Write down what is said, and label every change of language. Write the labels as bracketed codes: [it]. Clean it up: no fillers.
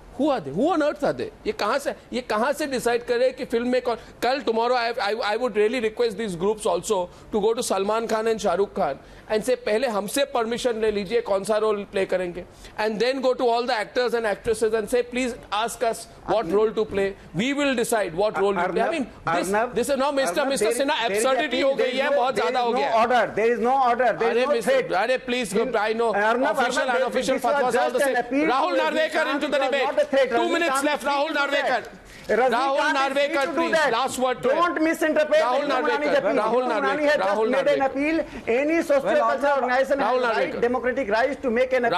[en] Who are they? Who on earth are they? [hi] ये कहाँ से decide करे कि film में कल [en] tomorrow I would really request these groups also to go to Salman Khan and Shah Rukh Khan and say [hi] पहले हमसे permission ले लीजिए कौन सा role play करेंगे, [en] and then go to all the actors and actresses and say please ask us what role to play. We will decide what role to play. I mean this is now Mr. [hi] Sinha absurdity हो गई है, बहुत ज़्यादा हो गया. [en] There is no order. There is no threat. अरे please I know official unofficial fatwas all the same. Rahul Narvekar into the debate. 2 minutes left. Rahul Narvekar. Rahul Narvekar, please. Last word. Don't misinterpret. Rahul Narvekar. Rahul Narvekar. Rahul Narvekar. Made an appeal. Any socio-cultural organization has right, democratic rights to make an appeal.